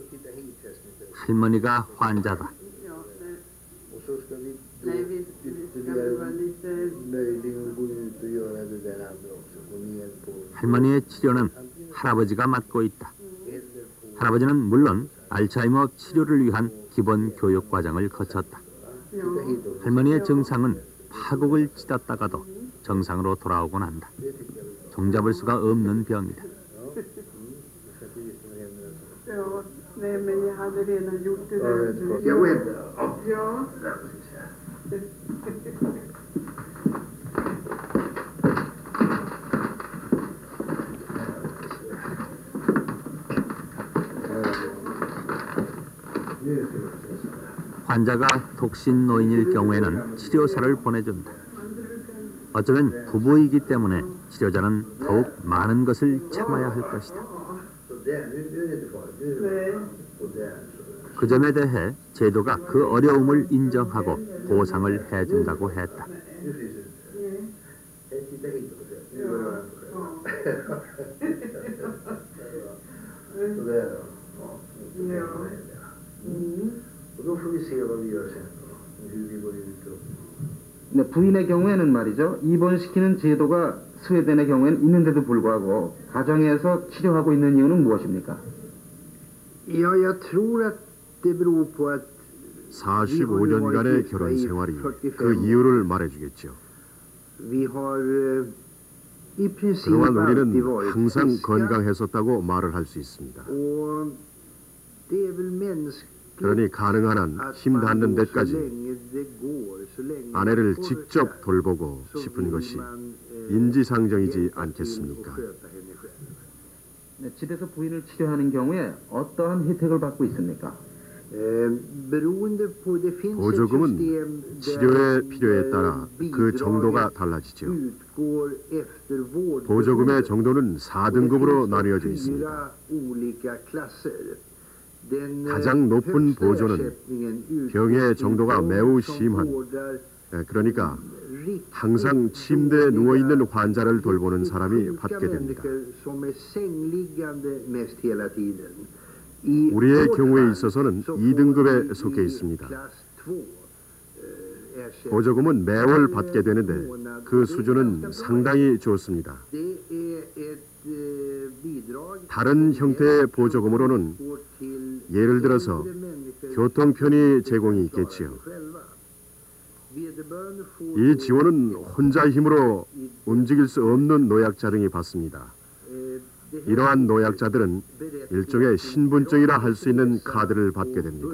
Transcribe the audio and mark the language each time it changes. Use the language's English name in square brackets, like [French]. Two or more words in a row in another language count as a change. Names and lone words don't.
[Korean] 할머니가 환자다. [Swedish] Och så ska vi då ytterligare möjligen gå ut och göra det där andra också. Gå ner på [Korean] 할머니의 치료는 할아버지가 맡고 있다. 할아버지는 물론 알츠하이머 치료를 위한 기본 교육 과정을 거쳤다. 할머니의 증상은 파국을 찌렀다가도 정상으로 돌아오곤 한다. 종잡을 수가 없는 병이다. [Swedish] Ja, nej men jag hade redan gjort det Jag där. vet. Ja. [Korean] 환자가 독신 노인일 경우에는 치료사를 보내준다. 어쩌면 부부이기 때문에 치료자는 더욱 많은 것을 참아야 할 것이다. [Swedish] Så där, nu är det inte farligt. Nu är det och där. [Korean] 그 점에 대해 제도가 그 어려움을 인정하고 보상을 해준다고 했다. [Swedish] Nu finns det. Jag tittar hit och ser. Nu rör jag själv. Så där då. Ja. Och då får vi se vad vi gör sen då. Hur vi går ut och... [Korean] 네, 부인의 경우에는 말이죠. 입원시키는 제도가 스웨덴의 경우에는 있는데도 불구하고 가정에서 치료하고 있는 이유는 무엇입니까? [Swedish] Ja, jag tror att det beror på att [Korean] 45년간의 결혼 생활이 그 이유를 말해주겠죠. [Swedish] vi har i princip [Korean] 그동안 [Swedish] alltid [Korean] 우리는 [Swedish] varit [Korean] 항상 [Swedish] friska. [Korean] 건강했었다고 말을 할 수 있습니다. [Swedish] Och det är väl mänskligt [Korean] 그러니 가능한 한 [Swedish] att [Korean] 힘 [Swedish] man [Korean] 닿는 [Swedish] då så [Korean] 데까지 [Swedish] länge det går, så länge [Korean] 아내를 [Swedish] man [Korean] 직접 [Swedish] orkar, [Korean] 돌보고 [Swedish] så [Korean] 싶은 [Swedish] vill [Korean] 것이 [Swedish] man, [Korean] 인지상정이지 [Swedish] hjälpa till och [Korean] 않겠습니까? [Swedish] sköta henne själv. [Korean] 네, 집에서 부인을 치료하는 경우에 어떠한 혜택을 받고 있습니까? [Swedish] Beroende på, det finns ett [Korean] 보조금은 [Swedish] system [Korean] 치료의 [Swedish] där, [Korean] 필요에 따라 그 정도가 달라지죠. [Swedish] utgår efter vårdbehovet. [Korean] 보조금의 정도는 [Swedish] Och det [Korean] 4등급으로 [Swedish] finns [Korean] 나뉘어져 있습니다. [Swedish] 4 olika klasser. Den [Korean] 가장 높은 [Swedish] högsta [Korean] 보조는 [Swedish] ersättningen utgår [Korean] 병의 [Swedish] till [Korean] 정도가 [Swedish] de [Korean] 매우 [Swedish] som [Korean] 심한, [Swedish] vårdar [Korean] 그러니까 [Swedish] riktigt [Korean] 항상 침대에 누워있는 환자를 돌보는 [Swedish] sjuka [Korean] 사람이 받게 됩니다. [Swedish] människor som är sängliggande mest hela tiden. I [Korean] 우리의 [Swedish] vårt [Korean] 경우에 [Swedish] fall [Korean] 있어서는 [Swedish] så får [Korean] 2등급에 [Swedish] vi [Korean] 속해 [Swedish] i [Korean] 있습니다. [Swedish] klass 2, ersättning. [Korean] 보조금은 매월 받게 되는데 그 수준은 상당히 좋습니다. [Swedish] Det är ett bidrag [Korean] 다른 형태의 보조금으로는 [Swedish] går till [Korean] 예를 들어서 [Swedish] äldre människor [Korean] 교통편의 [Swedish] som [Korean] 제공이 [Swedish] klarar [Korean] 있겠지요. [Swedish] sig själva. Vederbörande får [Korean] 이 [Swedish] då [Korean] 지원은 혼자 힘으로 움직일 수 없는 노약자 등이 받습니다. [Swedish] det [Korean] 이러한 노약자들은 일종의 신분증이라 할 수 있는 카드를 받게 됩니다.